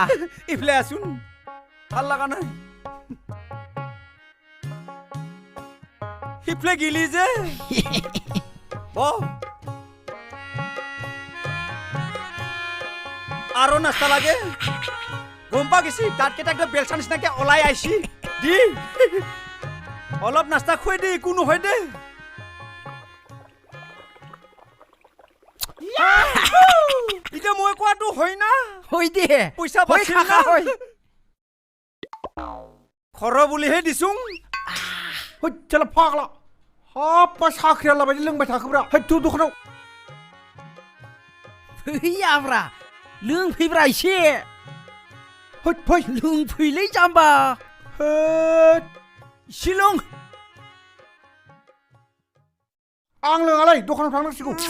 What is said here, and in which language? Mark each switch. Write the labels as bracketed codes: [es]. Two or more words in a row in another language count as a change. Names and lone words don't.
[as] ইফালে আছোন ভাল লগা নাই সিফালে গিলি যে আৰু নাস্তা লাগে গম পা গেছি তাত কেইটা বেলচা নিচিনাকে ওলাই আইছি দি অলপ নাস্তা খুৱাই দে একো নহয় দে এতিয়া মই কোৱাটো হয় না হয় দে পইচা বাচিল না খৰ বুলিহে দিছোং চল ফাগলা [brx] हाब साख्रिया लाबायदि लोंबाय थाखोब्रा हैथु दखानाव फैयाब्रा लोंफैब्रा एसे है फै लोंफैलै जाम्बा होद एसे लों आं लोङालै दखानाव थांनांसिगौ